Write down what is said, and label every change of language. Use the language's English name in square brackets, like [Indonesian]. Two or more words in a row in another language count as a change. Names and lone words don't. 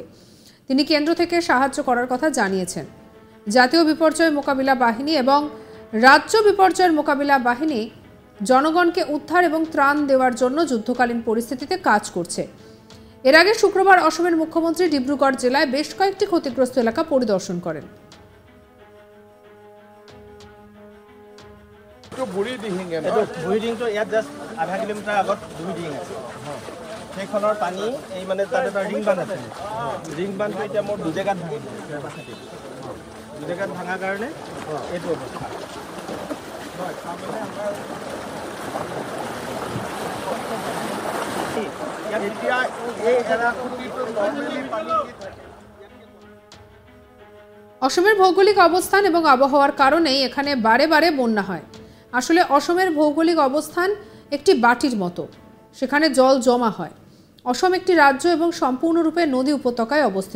[Bangla] তিনি কেন্দ্র থেকে সাহায্য করার কথা জানিয়েছেন। জাতীয় বিপর্যয় মোকাবিলা বাহিনী এবং রাজ্য বিপর্যয়ের মোকাবিলা বাহিনী জনগণকে উদ্ধার এবং ত্রাণ দেওয়ার জন্য যুদ্ধকালীন পরিস্থিতিতে কাজ করছে। এর আগে শুক্রবার অসমের মুখ্যমন্ত্রী ডিব্রুগড় জেলায় বেশ কয়েকটি ক্ষতিগ্রস্ত এলাকা পরিদর্শন করেন। [Assamese] এইটো বুঢ়ী দিহিঙে এইটো বুঢ়ী দিহিংটো ইয়াত জাষ্ট আধা কিলোমিটাৰ আগত বুঢ়ী দিহিং আছে সেইখনৰ পানী এই মানে তাত এটা ৰিং বান্ধ আছে ৰিং বান্ধটো এতিয়া মোৰ দুজেগাত ভাঙিছে দুজেগাত ভাঙাৰ কাৰণে এইটো অৱস্থা এতিয়া এই এৰাখুটিটো নৰ্মেলি পানী [Bangla] অসমের ভৌগোলিক অবস্থান এবং আবহাওয়ার কারণেই এখানে বারে বারে বন্যা হয়। আসলে অসমের ভৌগোলিক অবস্থান একটি বাটির মতো, সেখানে জল জমা হয়। অসম একটি রাজ্য এবং সম্পূর্ণরূপে নদী উপত্যকায় অবস্থিত।